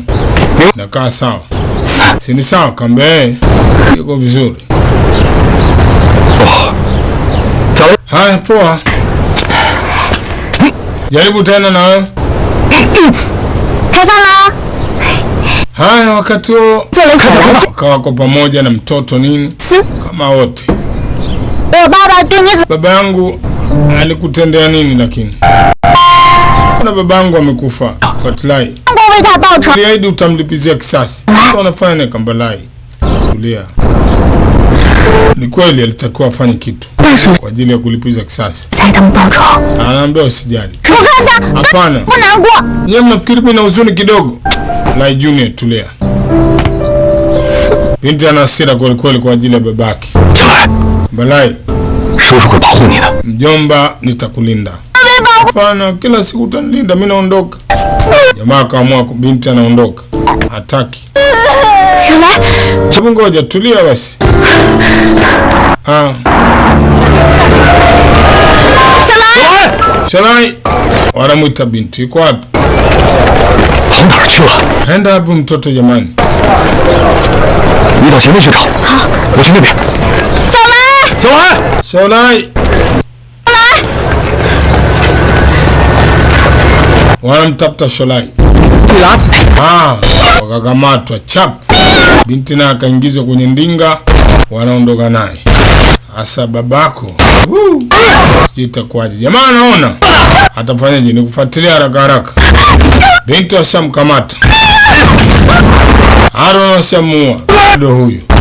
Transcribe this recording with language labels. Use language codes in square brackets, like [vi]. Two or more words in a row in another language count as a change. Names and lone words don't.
[sw] Nakaa sawa. Si ni sawa kambe? Yuko vizuri. [zh] 哦，走， [sw] Haya, poa. Jaribu tena na wewe. [zh] 开饭啦！ [sw] Haya, wakati huo [zh] 做了起来。 [sw] wako pamoja na mtoto nini [zh] 思， [sw] kama wote. [zh] 我爸爸对你怎？ [sw] Baba yangu alikutendea nini lakini? Kuna baba yangu amekufa. Fatilai. [zh] 过为他报仇。 [sw] Uliahidi utamlipizia kisasi. Sasa unafanya nini Kambalai? Tulia. Ni kweli alitakiwa afanye kitu [zh] 但是 [sw] kwa ajili ya kulipiza kisasi. [zh] 猜他们报仇， [sw] Anaambia usijali. [zh] 我看他 [sw] Hapana. [zh] 不难过。 [sw] Nyie mnafikiri mimi na huzuni kidogo? Lai Junior, tulia. Binti ana hasira kweli kweli kwa ajili ya babake. [zh] 小来， Balai, 叔叔会保护你的。 [sw] mjomba, nitakulinda. Hapana, kila siku utanilinda, mimi naondoka. Jamaa akaamua binti anaondoka. Hataki. [zh] 小来， [sw] Hebu ngoja, tulia basi. [zh] 小来， [sw] Shalai, wanamwita binti. Yuko wapi? [zh] 跑哪儿去了？ [sw] Aenda wapi mtoto jamani? [zh] 你到前面去找。好，我去那边。小来，小来， [sw] Shalai. Wanamtafuta Shalai. [zh] 你来。 [sw] Wakakamatwa chap. Binti naye akaingizwa kwenye ndinga, wanaondoka naye. Asa babako. Sijui itakuwaje. Jamaa anaona. Atafanyaje? Ni kufuatilia haraka haraka. Binti washamkamata. Aaron washamuua. Ndio huyu.